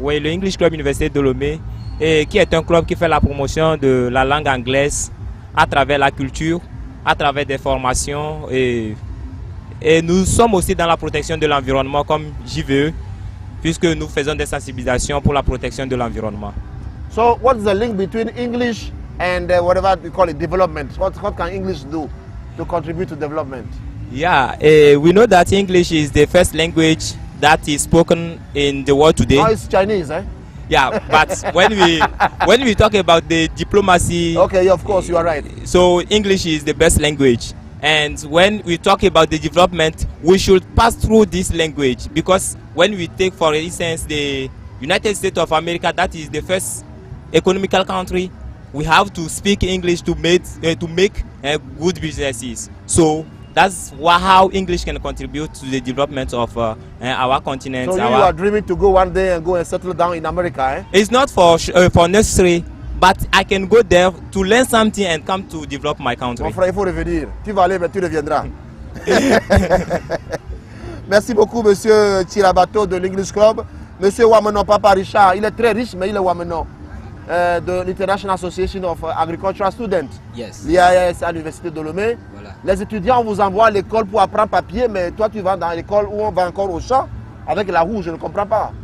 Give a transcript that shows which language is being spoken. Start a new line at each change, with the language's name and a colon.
French: Oui, le English Club Université de Lomé, et qui est un club qui fait la promotion de la langue anglaise à travers la culture, à travers des formations et nous sommes aussi dans la protection de l'environnement comme JVE puisque nous faisons des sensibilisations pour la protection de l'environnement.
English: So what is the link between English and whatever we call it development? What can English do to contribute to development? Yeah, we know that English is the first language that is spoken in the world today. Oh, it's Chinese, eh? Yeah, but when we talk about the diplomacy, okay, of course you are right. So English is the best language, and when we talk about the development, we should pass through this language because when we take, for instance, the United States of America, that is the first economical country, we have to speak English to make good businesses. So that's how English can contribute to the development of our continent. So you are dreaming to go one day and go and settle down in America, eh? It's not for necessary, but I can go there to learn something and come to develop my country.
French: Mon frère, il faut revenir. Tu vas aller, mais tu reviendras. Merci beaucoup, monsieur Tirabato de l'English Club. Monsieur Wameno Papa Richard, il est très riche, mais il est Wameno. De l'International Association of Agricultural Students,
English: yes.
French: l'IAS à l'Université de Lomé. Voilà. Les étudiants, vous envoient à l'école pour apprendre papier, mais toi tu vas dans l'école où on va encore au champ avec la roue, je ne comprends pas.